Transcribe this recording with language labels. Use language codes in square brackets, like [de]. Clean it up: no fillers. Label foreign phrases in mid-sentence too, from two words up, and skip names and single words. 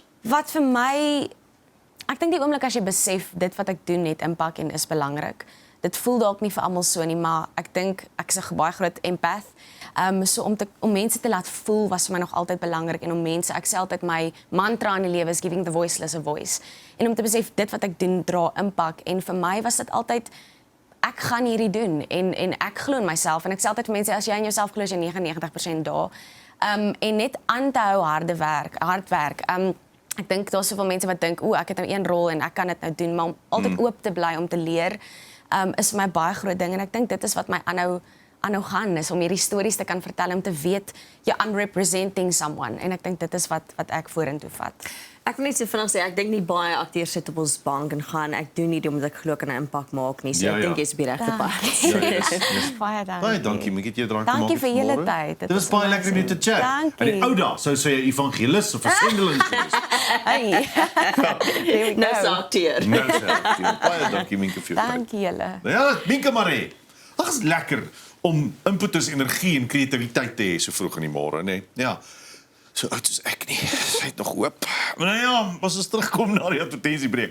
[af] Wat vir my ek dink die oomblik as jy besef dit wat ek doen het impak en is belangrik. Dit voel dalk nie vir almal so nie, maar ek dink ek is 'n baie groot empath. So om mense te laat voel was vir my nog altyd belangrik en om mense, ek sê altyd my mantra in die lewe is [en] giving the voiceless a voice. [af] En om te besef dit wat ek doen dra impak en vir my was dit altyd ek gaan hierdie doen en ek glo in myself en ek sê altyd vir mense as jy in jouself glo is jy 99% daar. En net aan te hou hard werk. Ek dink daar's soveel mense wat dink, ek het nou een rol en ek kan dit nou doen, maar om altyd oop te bly om te leer, is vir my baie groot ding en ek dink dit is wat my aanhou gaan is om hierdie stories te kan vertel om te weet [en] I'm representing someone [af] en ek dink dit is wat ek vorentoe vat. Ek wil net so vinnig sê, ek dink nie baie akteurs sit op ons bank en gaan ek doen nie omdat ek glo kan 'n impak maak nie. So Ja, ek dink ja. jy's op die regte pad. Baie dankie. Baie dankie, moet ek jou drank Dankie maak vir julle vanmôre? tyd. Dit was baie lekker om jou te chat. Dankie. In die ou dae sou jy 'n evangelis of 'n sendeling gewees. [en] Hey. There we [af] Nou [en] go. [af] saakteer. Nou sê, baie dankie Minke vir jou tyd. Dankie julle. Ja, Minke Marie. Ag, is lekker om impetus, energie en kreatiwiteit te hê so vroeg in die môre, né? Ja. So oud is ek nie. Sy het nog hoop. Maar nou ja, as ons terugkom na die advertensiebreek.